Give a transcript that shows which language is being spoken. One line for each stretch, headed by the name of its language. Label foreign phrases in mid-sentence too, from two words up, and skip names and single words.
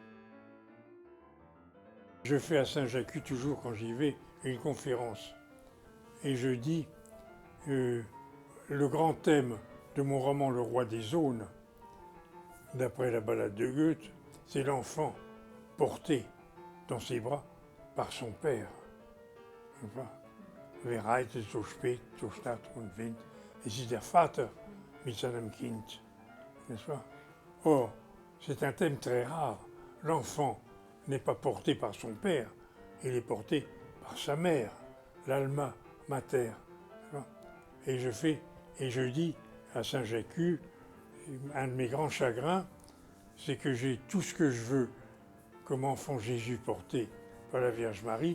French: Je fais à Saint-Jacques, toujours quand j'y vais, une conférence. Et je dis, le grand thème de mon roman Le Roi des Aunes, d'après la ballade de Goethe, c'est l'enfant porté dans ses bras par son père.
German: Wer reitet so spät durch Stadt und Wind, es ist der Vater mit seinem Kind.
French: N'est-ce pas? Or, c'est un thème très rare. L'enfant n'est pas porté par son père, il est porté par sa mère, l'
Latin: alma mater.
French: Et je dis à Saint-Jacques, un de mes grands chagrins, c'est que j'ai tout ce que je veux comme enfant Jésus porté par la Vierge Marie.